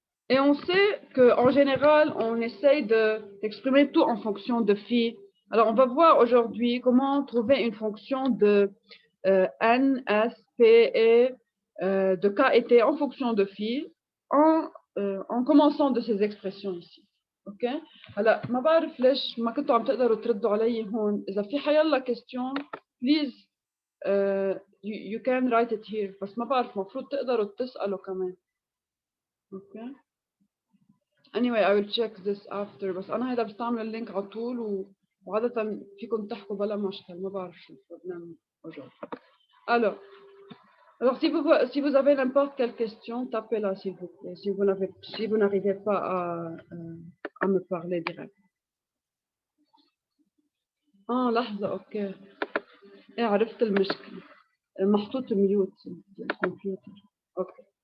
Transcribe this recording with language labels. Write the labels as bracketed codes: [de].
[fr] Et on sait qu'en général, on essaye d'exprimer tout en fonction de phi. Alors, on va voir aujourd'hui comment trouver une fonction de N, S, P et de K et T en fonction de phi en commençant de ces expressions ici. OK? [ar] هلا ما بعرف ليش ما كنتوا عم تقدروا تردوا علي هون. إذا في حيلا [en] question, please you can write it here. [ar] بس ما بعرف المفروض تقدروا تسألوا كمان. OK? [en] Anyway, I will check this after. [ar] بس أنا هيدا بستعمل اللينك على طول وعادة فيكم تحكوا بلا مشكل. ما بعرف شو بدنا aujourd'hui. [fr] Alors si vous avez n'importe quelle question, tapez-la s'il vous plaît. Si vous n'arrivez pas à me parler direct. [ar] لحظة أوكي. إيه عرفت المشكلة. محطوط ميوت الكمبيوتر. أوكي.